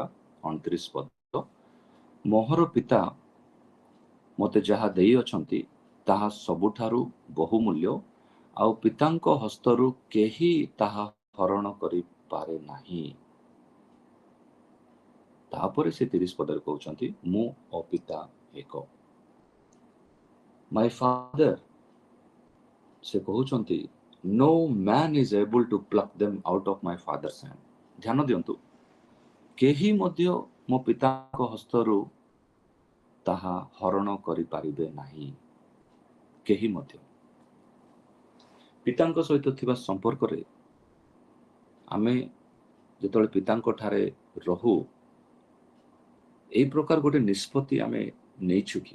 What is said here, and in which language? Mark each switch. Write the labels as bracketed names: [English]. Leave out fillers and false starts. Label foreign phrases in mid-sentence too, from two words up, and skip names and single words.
[Odia] 29 ପଦ, ମୋହର ପିତା ମୋତେ ଯାହା ଦେଇ ଅଛନ୍ତି ତାହା ସବୁଠାରୁ ବହୁମୂଲ୍ୟ, ଆଉ ପିତାଙ୍କ ହସ୍ତରୁ କେହି ତାହା ହରଣ କରିପାରେ ନାହିଁ। ତାପରେ ସେ 30 ପଦରେ କହୁଛନ୍ତି, ମୁଁ ଓ ପିତା ଏକ। [English] My father, [Odia] ସେ କହୁଛନ୍ତି, [English] no man is able to pluck them out of my father's hand। [Odia] ଧ୍ୟାନ ଦିଅନ୍ତୁ, କେହି ମଧ୍ୟ ମୋ ପିତାଙ୍କ ହସ୍ତରୁ ତାହା ହରଣ କରିପାରିବେ ନାହିଁ। କେହି ମଧ୍ୟ ପିତାଙ୍କ ସହିତ ଥିବା ସମ୍ପର୍କରେ ଆମେ ଯେତେବେଳେ ପିତାଙ୍କ ଠାରେ ରହୁ, ଏଇ ପ୍ରକାର ଗୋଟେ ନିଷ୍ପତ୍ତି ଆମେ ନେଇଛୁ କି?